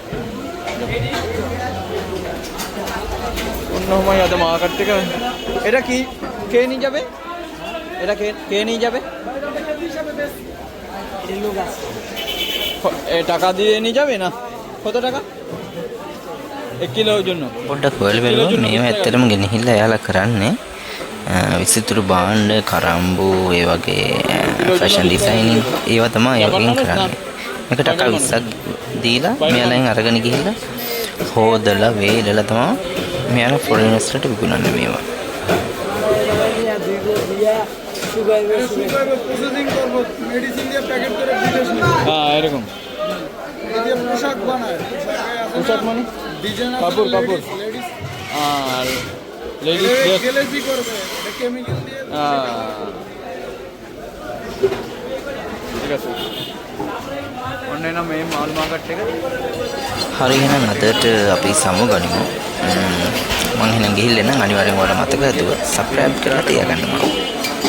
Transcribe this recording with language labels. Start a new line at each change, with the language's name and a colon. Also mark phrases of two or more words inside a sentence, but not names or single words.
Bangla: অন্য সময় এত মার্কেট থেকে এটা কি কে নিয়ে যাবে এটা কে নিয়ে যাবে টাকা দিয়ে নিয়ে যাবে না কত টাকা 1 কিলোর জন্য
Sinhala: පොඩ්ඩක් හොයලා බලුවා මේව ඇත්තටම ගෙනහිල්ලා එයාලා කරන්නේ විසිතුරු භාණ්ඩ කරම්බු ඒ වගේ
English: fashion designing
Sinhala: ඒවා තමයි ඒකෙන් කරන්නේ. මේක ටකා 20ක් දීලා මෙයාලෙන් අරගෙන ගිහිල්ලා හොදලා වේලලා තමයි මෙයාලා ෆොරිනර්ස් වලට විකුණන්නේ මේවා.
Bangla: প্রসেসিং করব মেডিসিন দিয়ে প্যাকেট করে বিদেশ নিয়ে হ্যাঁ এরকম এই যে পোশাক বানায় পোশাক মানে ডিজাইন কাপড় কাপড় লেডিস আর
English: ladies dress
Bangla: গ্লেজি করবে এটা কেমিক্যাল দিয়ে ঠিক আছে
Sinhala: ඔන්න එනම් මේ මාළු මාකට් එක හරි එහෙනම් අදට අපි සමුගනිමු. මම එහෙනම් ගිහිල්ලා නම් අනිවාර්යෙන් ඔයාලා මතක ඇතුව සබ්ස්ක්‍රයිබ් කරලා තියාගන්න.